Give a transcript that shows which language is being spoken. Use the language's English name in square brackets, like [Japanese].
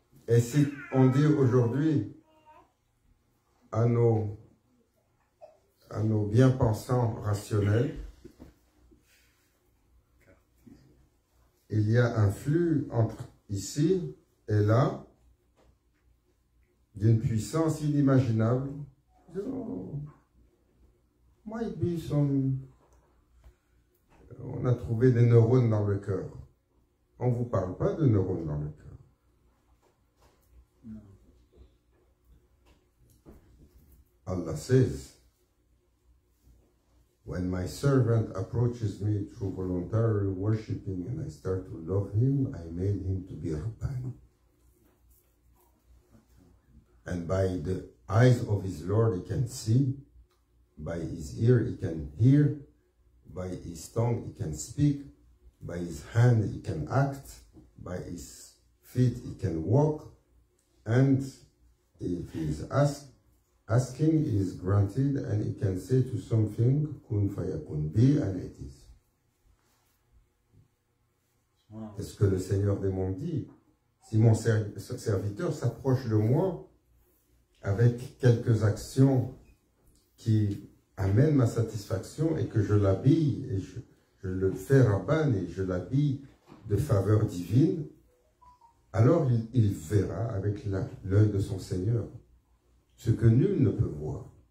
[French] Et si on dit aujourd'hui à nos bien-pensants rationnels, il y a un flux entre ici et là d'une puissance inimaginable. [English] Oh, might be some... [French] On a trouvé des neurones dans le cœur. On ne vous parle pas de neurones dans le cœur. [English] Allah says, when my servant approaches me through voluntary worshipping and I start to love him, I made him to be Rabbani. And by the eyes of his Lord he can see, by his ear he can hear, by his tongue he can speak, by his hand he can act, by his feet he can walk, and if he is asking, he is granted, and he can say to something, [Arabic] kun fayakun, [English] be, and it is. Wow. [French] C'est ce que le Seigneur des mondes dit. Si mon serviteur s'approche de moi avec quelques actions qui amènent ma satisfaction et que je l'habille, et je le fais rabban et je l'habille de faveur divine, alors il verra avec l'œil de son Seigneur ce que nul ne peut voir.